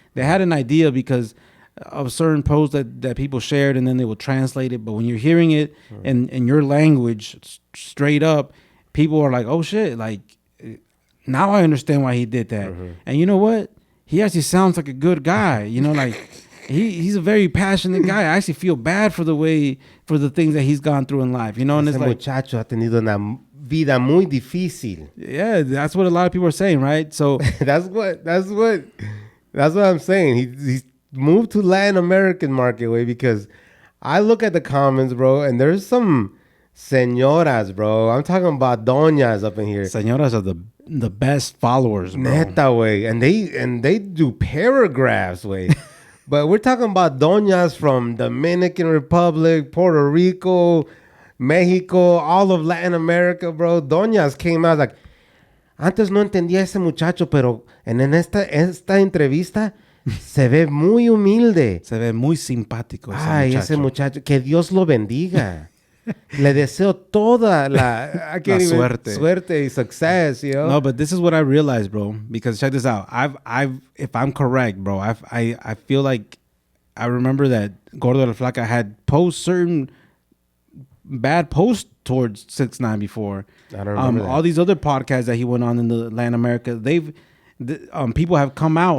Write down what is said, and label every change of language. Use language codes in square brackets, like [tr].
[en] They had an idea because of certain posts that people shared, and then they would translate it. But when you're hearing it in your language straight up, people are like, oh shit, like, now I understand why he did that. And you know what? He actually sounds like a good guy. You know, like he's a very passionate guy. I actually feel bad for the things that he's gone through in life. You know, and it's like, [es] muchacho ha tenido una vida muy difícil. [en] Yeah, that's what a lot of people are saying, right? So that's what I'm saying. He's move to Latin American market way because I look at the comments, bro, and there's some señoras, bro. I'm talking about doñas up in here. Señoras are the best followers, bro. Neta way, and they do paragraphs way. But we're talking about doñas from Dominican Republic, Puerto Rico, Mexico, all of Latin America, bro. [es] Doñas [en] came out like, [es] antes no entendía ese muchacho, pero en esta entrevista se ve muy humilde. Se ve muy simpático ese Ay, muchacho. ese muchacho, que Dios lo bendiga. Le deseo toda la suerte y success, yo. [en] No, but this is what I realized, bro. Because check this out. If I'm correct, bro, I feel like I remember that Gordo de la Flaca had posed certain bad posts towards 6ix9ine before. I don't remember that. All these other podcasts that he went on in the Latin America, people have come out.